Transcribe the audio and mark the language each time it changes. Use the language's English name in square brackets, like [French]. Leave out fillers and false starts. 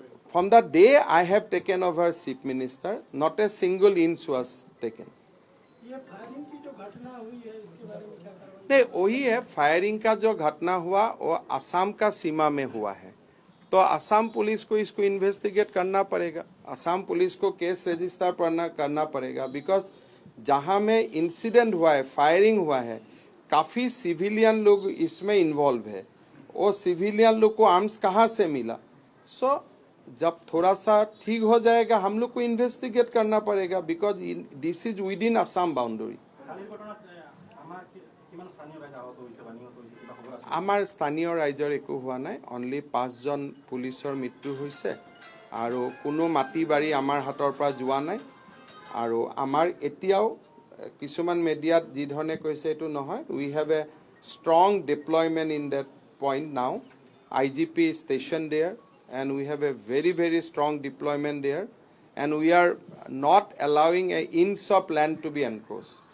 [English] From the day I have taken over Chief Minister, not a single inch was taken. [Hindi] नहीं, वही है firing का जो घटना हुआ वो असम का सीमा में हुआ है, तो असम पुलिस को इसको इन्वेस्टिगेट करना पड़ेगा, असम पुलिस को केस रजिस्टर करना पड़ेगा, बिकॉज जहां में इंसिडेंट हुआ है, फायरिंग हुआ है, काफी सिविलियन लोग इसमें इन्वॉल्व है. वो सिविलियन लोग को आर्म्स कहाँ से मिला? सो जब थोड़ा सा ठीक हो जाएगा हम लोग को इन्वेस्टिगेट करना पड़ेगा, [English] Because this is within Assam boundary. [Assamese] কালিৰ ঘটনাত আমাৰ কিমান স্থানীয় ৰাইজ আহত হৈছে বা নিহত হৈছে কিবা খবৰ আছে? আমাৰ স্থানীয় ৰাইজৰ একো হোৱা নাই. অনলি 5জন পুলিচৰ মৃত্যু হৈছে আৰু কোনো মাটি বাৰী আমাৰ হাতৰ পৰা যোৱা নাই. আৰু আমাৰ এতিয়াও কিছুমান মিডিয়াত যি ধৰণে কৈছে এইটো নহয়. [English] We have a strong deployment in that point now. IGP station there and we have a very, very strong deployment there, and we are not allowing an inch of land to be encroached.